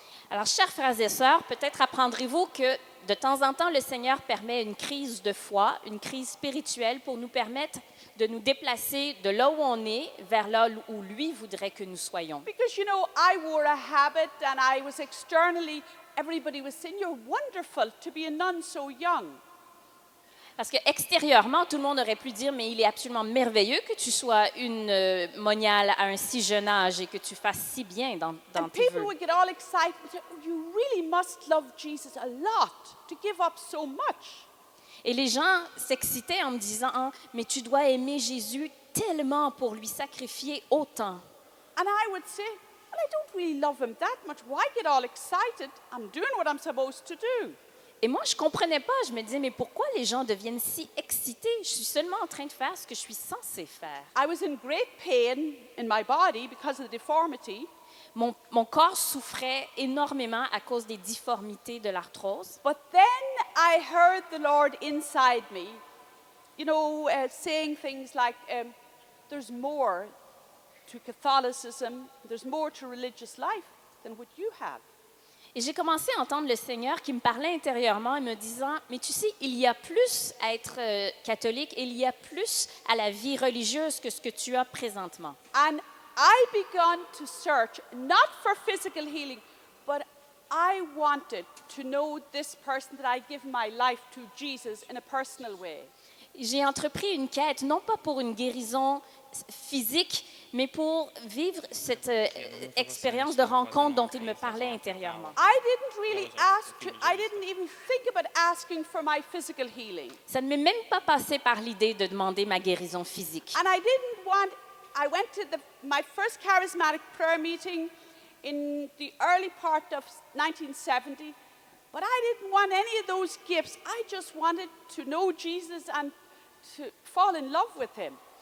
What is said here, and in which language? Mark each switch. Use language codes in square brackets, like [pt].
[fr] Alors, chers frères et sœurs, peut-être apprendrez-vous que de temps en temps, le Seigneur permet une crise de foi, une crise spirituelle pour nous permettre de nous déplacer de là où on est vers là où lui voudrait que nous soyons. [en] Because, I wore a habit and I was externally, everybody was saying, you're wonderful to be a nun so young. [fr] Parce qu'extérieurement, tout le monde aurait pu dire, mais il est absolument merveilleux que tu sois une moniale à un si jeune âge et que tu fasses si bien dans [en] And [fr] tes [en] people [fr] vœux. [en] would get all excited and say, oh, you really must love Jesus a lot to give up so much. [fr] Et les gens s'excitaient en me disant, ah, mais tu dois aimer Jésus tellement pour lui sacrifier autant. [en] And I would say, well, I don't really love him that much. Why get all excited? I'm doing what I'm supposed to do. [fr] Et moi, je ne comprenais pas. Je me disais, mais pourquoi les gens deviennent si excités? Je suis seulement en train de faire ce que je suis censée faire. [en] I was in great pain in my body because of the deformity. [fr] Mon corps souffrait énormément à cause des difformités de l'arthrose. [en] But then I heard the Lord inside me, saying things like, there's more to Catholicism, there's more to religious life than what you have. [fr] Et j'ai commencé à entendre le Seigneur qui me parlait intérieurement et me disant, mais tu sais, il y a plus à être catholique, il y a plus à la vie religieuse que ce que tu as présentement. [en] And I began to search, not for physical healing, but I wanted to know this person that I give my life to, Jesus, in a personal way. [fr] J'ai entrepris une quête, non pas pour une guérison physique, mais pour vivre cette expérience de rencontre dont il me parlait intérieurement. [en] I didn't even think about asking for my physical healing. [fr] Ça ne m'est même pas passé par l'idée de demander ma guérison physique. [en] And I went to my first charismatic prayer meeting in the early part of 1970, but I didn't want any of those gifts. I just wanted to know Jesus and to fall in love with him.